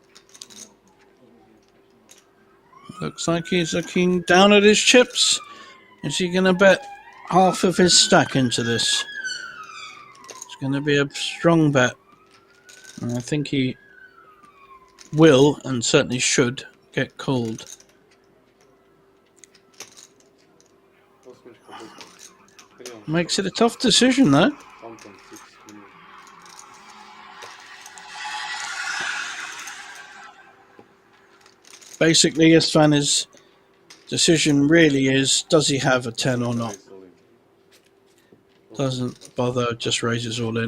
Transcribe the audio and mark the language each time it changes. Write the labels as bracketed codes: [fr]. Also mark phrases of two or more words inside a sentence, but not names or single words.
[en] Looks like he's looking down at his chips. Is he going to bet half of his stack into this? It's going to be a strong bet. And I think he will, and certainly should, get called. [sk] Osmička bez. Milión. [en] Makes it a tough decision, though. 1.6 million. Basically, Istvan's decision really is, does he have a 10 or not? Raise all in. Doesn't bother, just raises all in.